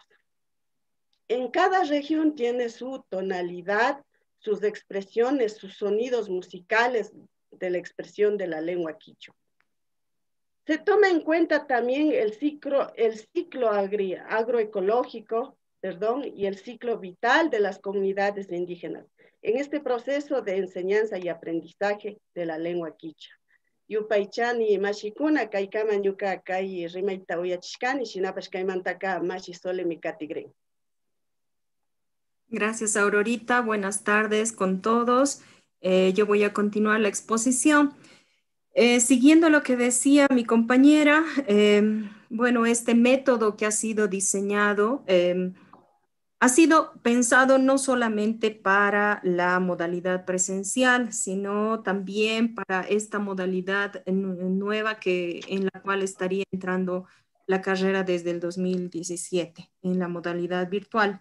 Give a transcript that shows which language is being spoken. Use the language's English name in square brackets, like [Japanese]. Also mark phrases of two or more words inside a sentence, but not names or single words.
[Spanish] En cada región tiene su tonalidad, sus expresiones, sus sonidos musicales de la expresión de la lengua quichua. Se toma en cuenta también el ciclo agroecológico, y el ciclo vital de las comunidades indígenas en este proceso de enseñanza y aprendizaje de la lengua quichua. [Quechua] Yupaychani mashikuna kaikama ñuka kai rimayta uyachishkani shinapash kaymantaka mashi sole mikatigren. [Spanish] Gracias, Aurorita. Buenas tardes con todos. Yo voy a continuar la exposición. Siguiendo lo que decía mi compañera, bueno, este método que ha sido diseñado ha sido pensado no solamente para la modalidad presencial, sino también para esta modalidad nueva en la cual estaría entrando la carrera desde el 2017, en la modalidad virtual.